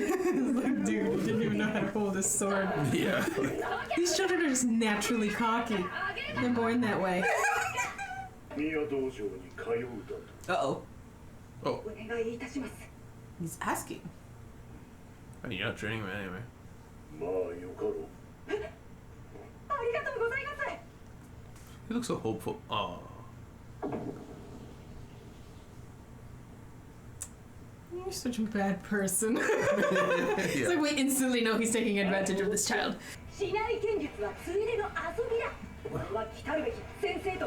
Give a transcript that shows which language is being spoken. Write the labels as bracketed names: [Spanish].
[English] Dude, you didn't even know how to hold a sword. Yeah. These children are just naturally cocky. They're born that way. [Japanese] 宮道場に通うだと。 [English] Uh oh. [Japanese] お願いいたします。 [English] He's asking. I mean, you're not training him anyway. [Japanese] まあよかろう。ありがとうございます。 [English] He looks so hopeful. Oh. You're such a bad person. It's like we instantly know he's taking advantage of this child. [Japanese] 竹刀剣術はついでの遊びだ。俺は来たるべき先生と